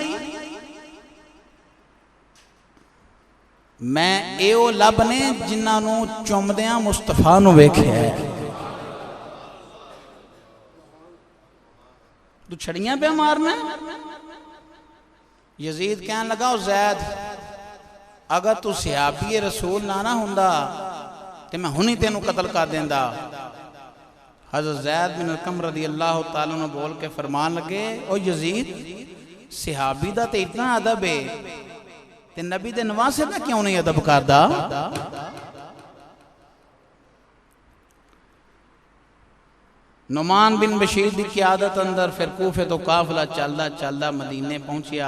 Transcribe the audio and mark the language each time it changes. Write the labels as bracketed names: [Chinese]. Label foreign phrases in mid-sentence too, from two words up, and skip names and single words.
[Punjabi] میں ایہو لب نے جنہوں چمدیاں مصطفیٰ نوں ویکھیا ہے، توں چھڑیاں پے مارنا. یزید کہن لگا او زید اگر توں صحابی رسول نہ ہوندا تے میں ہنے تینوں قتل کر دیندا. حضرت زید بن ارقم [Arabic] رضي الله تعالى عنه [Punjabi] بول کے فرمان لگے او یزید صحابی دا تے اتنا ادب ہے تے نبی دے نواسے دا کیوں نہیں ادب کردا. نعمان بن بشیر کی قیادت اندر فیر کوفے توں قافلہ چلدا چلدا مدینے پہنچیا.